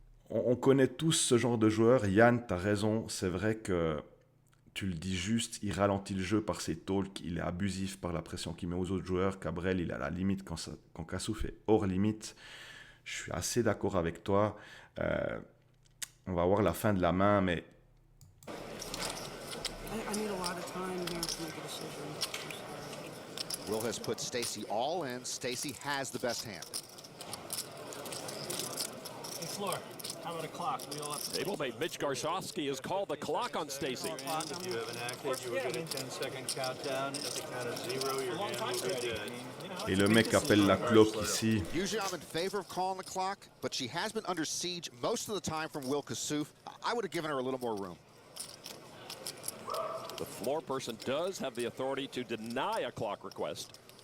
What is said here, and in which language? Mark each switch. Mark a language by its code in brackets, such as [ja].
[fr] On connaît tous ce genre de joueur. Yann, tu as raison. C'est vrai que tu le dis juste, il ralentit le jeu par ses talks. Il est abusif par la pression qu'il met aux autres joueurs. Cabrel, il est à la limite quand Kassouf est hors limite. Je suis assez d'accord avec toi. On va voir la fin de la main, mais... [en] I need a lot of time here to make a decision. I'm sorry. Will has put Stacy all in. Stacy has the best hand. Hey, Floor, how about a clock? We all have to... Stablemate Mitch Garsofsky has called the clock on Stacy. If you have enacted, you will get a 10-second countdown. At the count of 0, your hand will be dead. [fr] Et le mec appelle la cloque ici. [en] Usually I'm in favor of calling the clock, but she has been under siege most of the time from Will Kassouf. I would have given her a little more room. The floor person does have the authority to deny a clock request.